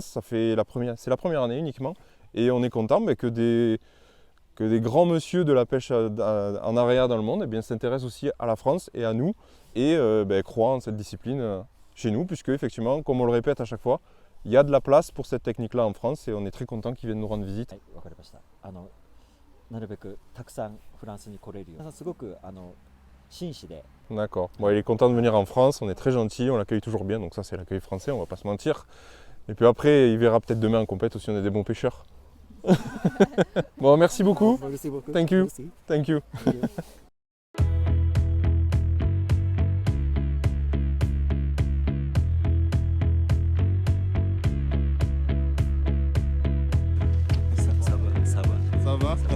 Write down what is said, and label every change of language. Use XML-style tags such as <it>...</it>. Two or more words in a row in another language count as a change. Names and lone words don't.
<fr>C'est la première année uniquement. Et on est content que des grands monsieur de la pêche en area dans le monde s'intéressent aussi à la France et à nous. Et croient en cette discipline chez nous, puisque effectivement, comme on le répète à chaque fois, il y a de la place pour cette technique-là en France et on est très content qu'ils viennent nous rendre visite.</fr> <ja>わかりました。なるべくたくさんフランスに来れるように。すごく紳士で。</ja> <fr>D'accord. Bon, il est content de venir en France, on est très gentil, on l'accueille toujours bien, donc ça c'est l'accueil français, on va pas se mentir. Et puis après, il verra peut-être demain en compète aussi, on est des bons pêcheurs. Bon, merci beaucoup. Merci beaucoup.</fr> <en>Thank you.</en> <fr>Merci.</fr> <en>Thank you.</en> <fr>Ça va?</fr>